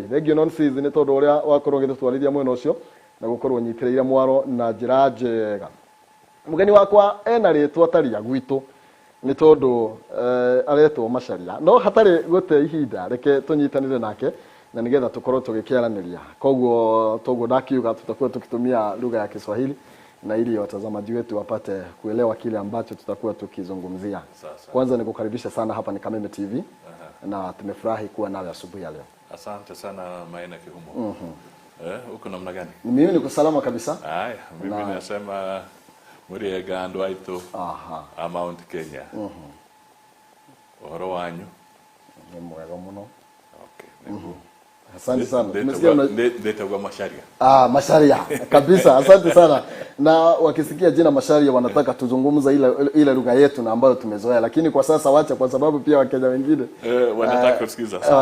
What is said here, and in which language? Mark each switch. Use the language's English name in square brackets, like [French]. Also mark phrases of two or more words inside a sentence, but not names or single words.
[Kikuyu] Thengio non season ni tondu uria wakorwo githutwarithia mwena ucio na gukorwo nyitireire mwaro na njira njega. Mugeni wakwa ena ritwa taria gwitu ni tondu aretwo Macharia no hatari gute ihinda reke tunyitanire nake na nigetha tukorwo tugikiaraniria. Koguo ndakiuga [Swahili] tutakuwa tukitumia lugha ya Kiswahili na ili watazamaji wetu wapate kuelewa kile ambacho tutakuwa tukizungumzia. Kwanza nikukaribisha sana hapa ni Kameme TV. Na tumefurahi kuwa nawe asubuhi ya leo. Asante sana Maina Kihumo. Uko namna gani? Mimi niko salama kabisa. Haya, mimi nasema [Kikuyu] muri gandu aitu. Mount Kenya. Ohoro wanyu. Ni mwega muno. Okay. [Swahili] Asante sana. Umesikia ndetagwa Macharia. Macharia kabisa. Asante sana. Na wakisikia jina Macharia wanataka tuzungumza ile lugha yetu na ambayo tumezoea, lakini kwa sasa wacha, kwa sababu pia Wakenya wengine wanataka kusikiza sawa.